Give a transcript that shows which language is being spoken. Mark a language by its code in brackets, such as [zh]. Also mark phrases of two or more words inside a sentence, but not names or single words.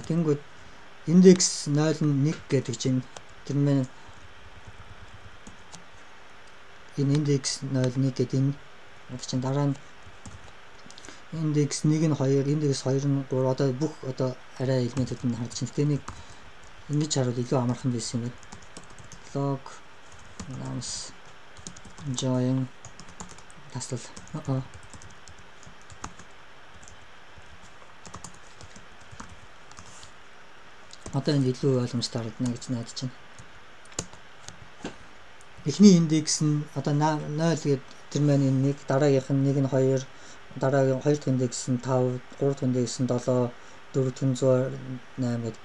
[mn] Тэнгүүд index 0.1 гэдэг чинь тэр мэн энэ index 0.1 гэдэг энэ чинь дараа нь index 1 нь 2, index 2 нь 3 одоо бүх одоо арай элементүүд нь харж байна. Тэгээ нэг ингэж харуул илүү амархан байсан юм байна. [en] Log nums join таслал. [mn] Одоо энэ илүү ойлгомжтой харагдана гэж найдаж байна. Эхний индекс нь одоо 0 гэдэг тэр маань энэ 1, дараагийнх нь 1 нь 2, дараагийн 2 дахь индекс нь 5, 3 дахь индекс нь 7, 4 дахь нь 108 гэдэг.